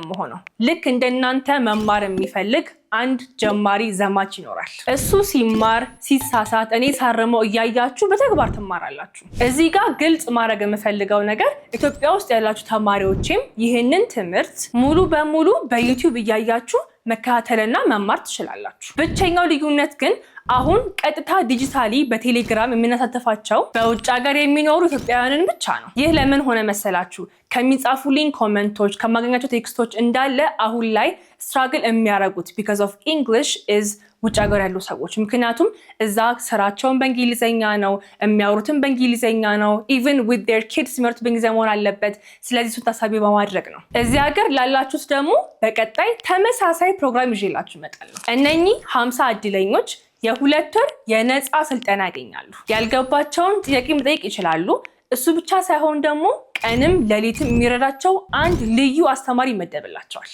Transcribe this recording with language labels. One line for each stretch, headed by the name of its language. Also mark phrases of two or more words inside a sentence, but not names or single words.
Amharic: መሆነው። ልክ እንደናንተ መማር የሚፈልግ አንድ ጀማሪ ዘማች ይኖራል። እሱ ሲማር ሲሳሳት እኔ ሳርመው እያያችሁ በተግባር ትማራላችሁ። እዚህ ጋር ግልጽ ማድረግ የምፈልገው ነገር ኢትዮጵያ ውስጥ ያላችሁ ተማሪዎችም ይህንን ትምህርት ሙሉ በሙሉ በዩቲዩብ እያያችሁ መከታተልና መማር ትችላላችሁ። ብቸኛው ልዩነት ግን አሁን ቀጥታ ዲጂታሊ በቴሌግራም የምናሳተፋቸው በውጭ ሀገር የሚኖሩ ኢትዮጵያውያንን ብቻ ነው። ይህ ለምን ሆነ መሰላችሁ? ከሚጻፉልኝ ኮመንቶች ከማገኛቸው ቴክስቶች እንዳለ አሁን ላይ ስትራግል የሚያደርጉት
English: because of English is
Amharic: ውጭ ሀገር ያሉ ሰዎች። ምክንያቱም እዛ ስራቸውን በእንግሊዝኛ ነው የሚያወሩትን በእንግሊዝኛ ነው።
English: even with their kids
Amharic: ትምህርት በእንግሊዝኛ መሆን አለበት። ስለዚህ እሱን ታሳቢ በማድረግ ነው። እዚህ ሀገር ላላችሁት ደግሞ በቀጣይ ተመሳሳይ ፕሮግራም ይዤላችሁ እመጣለሁ። እነኚህ 50 እድለኞች የ2 ወር የነፃ ስልጠና ያገኛሉ። ያልገባቸውን ጥያቄ መጠየቅ ይችላሉ። እሱ ብቻ ሳይሆን ደግሞ ቀንም ሌሊትም የሚረዳቸው አንድ ልዩ አስተማሪ ይመደብላቸዋል።